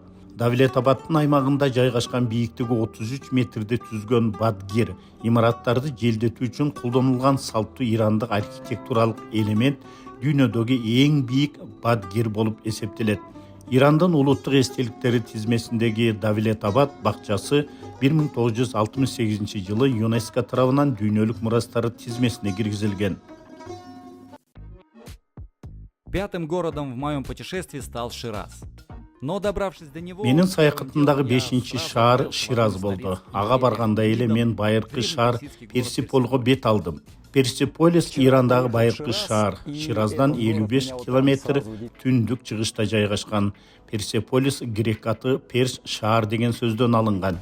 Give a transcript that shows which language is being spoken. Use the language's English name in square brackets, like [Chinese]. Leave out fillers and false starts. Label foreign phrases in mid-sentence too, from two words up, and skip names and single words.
[Kyrgyz] Давлет-Абадтын аймагында жайгашкан бийиктиги 33 метрди түзгөн Бадгир имараттарды желдетүү үчүн колдонулган салттуу ирандык архитектуралык элемент дүйнөдөгү эң бийик Бадгир болуп эсептелет. Ирандын улуттук эстеликтери тизмесиндеги Давлет-Абад бакчасы 1968 жылы ЮНЕСКО тарабынан дүйнөлүк мурастары тизмесине киргизилген. [Russian] Пятым городом в моем путешествии стал Шираз. Но добравшись до него... [Kyrgyz] Менин саякатымдагы 5-чи шаар Шираз болду. Ага барганда эле мен байыркы шаар Персеполго бет алдым. Персеполис Ирандагы байыркы шаар. Шираздан 55 километр түндүк чыгышта жайгашкан. Персеполис грек аты Перш шаар деген сөздөн алынган.